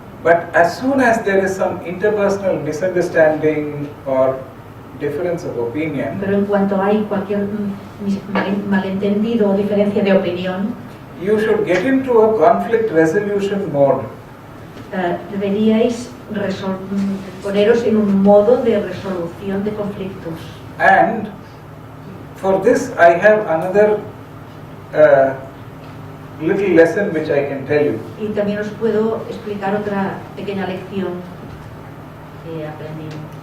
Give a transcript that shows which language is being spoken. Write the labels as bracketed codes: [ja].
[en] But as soon as there is some interpersonal misunderstanding or difference of opinion, [es] pero en cuanto hay cualquier malentendido o diferencia de opinión, [en] you should get into a conflict resolution mode. [es] Deberíais poneros en un modo de resolución de conflictos. [en] And for this I have another little lesson which I can tell you. [es] Y también os puedo explicar otra pequeña lección que he aprendido.